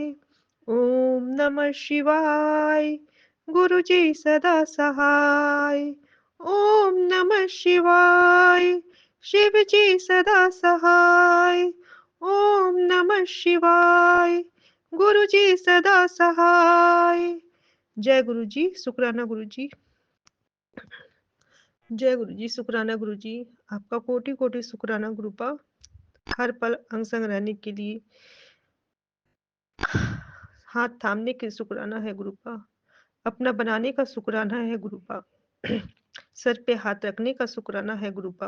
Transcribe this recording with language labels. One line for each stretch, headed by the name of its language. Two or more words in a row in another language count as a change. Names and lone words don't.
Hindi: ओम नमः शिवाय, गुरु जी सदा सहाय। ओम नमः शिवाय, शिव जी सदा सहाय। ओम नमः शिवाय, गुरु जी सदा सहाय। जय गुरु जी, शुक्राना गुरु जी। जय गुरु जी, शुक्राना गुरु जी। आपका कोटि कोटि शुक्राना गुरुपा, हर पल अंग संग रहने के लिए। हाथ थामने के शुक्राना है गुरुपा, अपना बनाने का शुक्राना है गुरुपा, सर पे हाथ रखने का शुक्राना है गुरुपा।